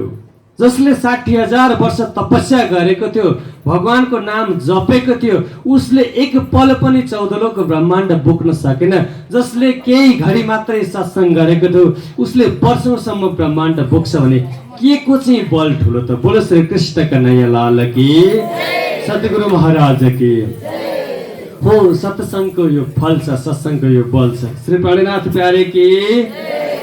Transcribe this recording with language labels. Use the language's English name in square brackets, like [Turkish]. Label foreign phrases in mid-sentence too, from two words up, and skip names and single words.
[Nepali] जसले 60,000 वर्ष तपस्या गरेको थियो, भगवानको नाम जपेको थियो, उसले 1 पल पनि 14 लोक ब्रह्माण्ड बोक्न सकेन। जसले केही घडी मात्रै सत्संग गरेको थियो, उसले वर्षौंसम्म ब्रह्माण्ड बोक्छ भने के को चाहिँ बल ठुलो त? [Hindi] बोलो श्री कृष्ण कन्हैया लाल की, सद्गुरु महाराज की। [Nepali] हो सत्संगको यो फल छ, सत्संगको यो बल छ। [Hindi] श्री प्राणीनाथ प्यारे की।